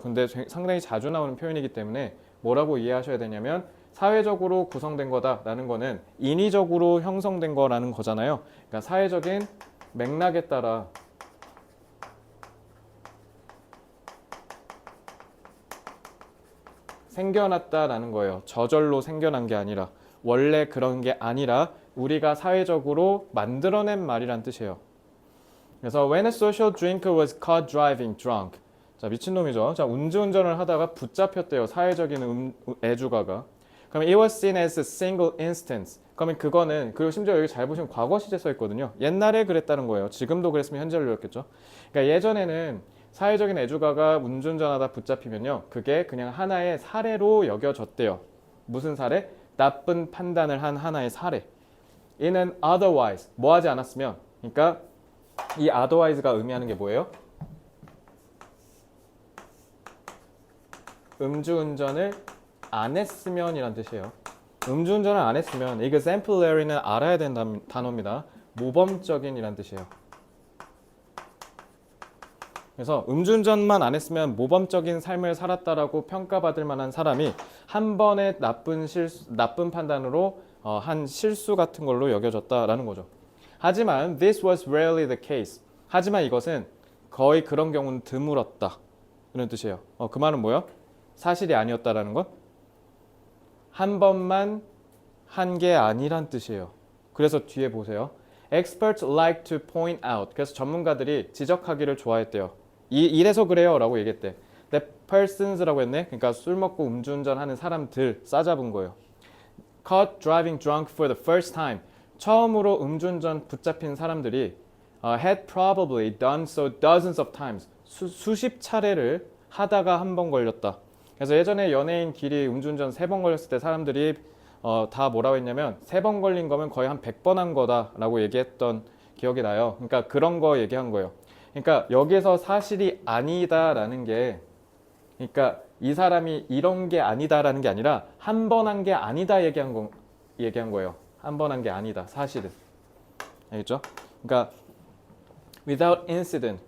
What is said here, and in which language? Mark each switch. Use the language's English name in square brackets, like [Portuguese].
[Korean] 근데 상당히 자주 나오는 표현이기 때문에 뭐라고 이해하셔야 되냐면 사회적으로 구성된 거다라는 거는 인위적으로 형성된 거라는 거잖아요. 그러니까 사회적인 맥락에 따라 생겨났다라는 거예요. 저절로 생겨난 게 아니라 원래 그런 게 아니라 우리가 사회적으로 만들어낸 말이란 뜻이에요. 그래서 [English] when a social drinker was caught driving drunk. [Korean] 자, 미친놈이죠. 자, 음주운전을 하다가 붙잡혔대요. 사회적인 애주가가. 그럼 [English] it was seen as a single instance. [Korean] 그러면 그거는, 그리고 심지어 여기 잘 보시면 과거 시제 써 있거든요. 옛날에 그랬다는 거예요. 지금도 그랬으면 현재 완료였겠죠. 그러니까 예전에는 사회적인 애주가가 음주운전하다 붙잡히면요, 그게 그냥 하나의 사례로 여겨졌대요. 무슨 사례? 나쁜 판단을 한 하나의 사례. 이는 otherwise, 뭐 하지 않았으면. 그러니까 이 otherwise가 의미하는 게 뭐예요? 음주운전을 안 했으면 이란 뜻이에요. 음주운전을 안 했으면, exemplary는 알아야 되는 단어입니다. 모범적인 이란 뜻이에요. 그래서 음주운전만 안 했으면 모범적인 삶을 살았다라고 평가받을 만한 사람이 한 번의 나쁜 판단으로 한 실수 같은 걸로 여겨졌다라는 거죠. 하지만 [English] this was rarely the case. [Korean] 하지만 이것은 거의 그런 경우는 드물었다. 이런 뜻이에요. 그 말은 뭐예요? 사실이 아니었다라는 건 한 번만 한 게 아니란 뜻이에요. 그래서 뒤에 보세요. [English] Experts like to point out. [Korean] 그래서 전문가들이 지적하기를 좋아했대요. 이래서 그래요 라고 얘기했대. [English] That persons [Korean] 라고 했네. 그러니까 술 먹고 음주운전하는 사람들 싸잡은 거예요. [English] Caught driving drunk for the first time. [Korean] 처음으로 음주운전 붙잡힌 사람들이 [English] had probably done so dozens of times. [Korean] 수십 차례를 하다가 한 번 걸렸다. 그래서 예전에 연예인끼리 음주운전 3번 걸렸을 때 사람들이 다 뭐라고 했냐면 3번 걸린 거면 거의 한 100번 한 거다라고 얘기했던 기억이 나요. 그러니까 그런 거 얘기한 거예요. 그러니까 여기서 사실이 아니다라는 게, 그러니까 이 사람이 이런 게 아니다라는 게 아니라 한 번 한 게 아니다 얘기한 거예요. 한 번 한 게 아니다, 사실은. 알겠죠? 그러니까 [English] without incident.